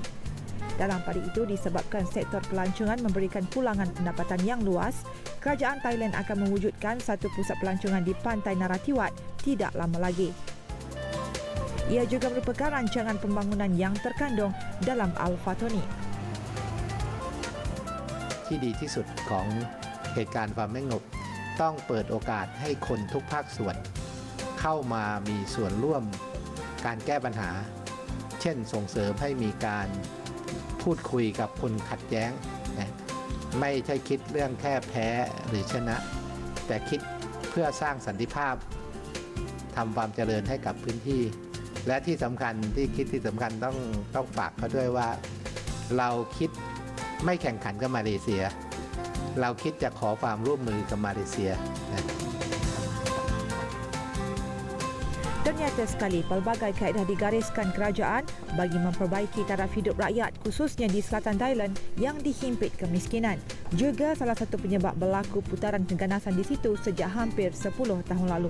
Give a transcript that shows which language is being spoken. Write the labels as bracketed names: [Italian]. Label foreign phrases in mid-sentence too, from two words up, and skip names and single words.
[Malay] Dalam pada itu, disebabkan sektor pelancongan memberikan pulangan pendapatan yang luas, kerajaan Thailand akan mewujudkan satu pusat pelancongan di pantai Narathiwat tidak lama lagi. Ia juga merupakan rancangan pembangunan yang terkandung dalam Al-Fatoni. [Thai] ที่ดีที่สุดของเหตุการณ์ความไม่สงบต้องเปิดโอกาสให้คนทุกภาคส่วนเข้ามามีส่วนร่วม การแก้ปัญหาเช่นส่งเสริมให้มีการพูดคุยกับคนขัดแย้งนะไม่ใช่คิดเรื่องแค่แพ้หรือชนะแต่คิดเพื่อสร้างสันติภาพทำความเจริญให้กับพื้นที่และที่สำคัญที่สำคัญต้องฝากเขาด้วยว่าเราคิดไม่แข่งขันกับมาเลเซียเราคิดจะขอความร่วมมือกับมาเลเซีย [Malay] Ternyata sekali pelbagai kaedah digariskan kerajaan bagi memperbaiki taraf hidup rakyat khususnya di selatan Thailand yang dihimpit kemiskinan. Juga salah satu penyebab berlaku putaran keganasan di situ sejak hampir 10 tahun lalu.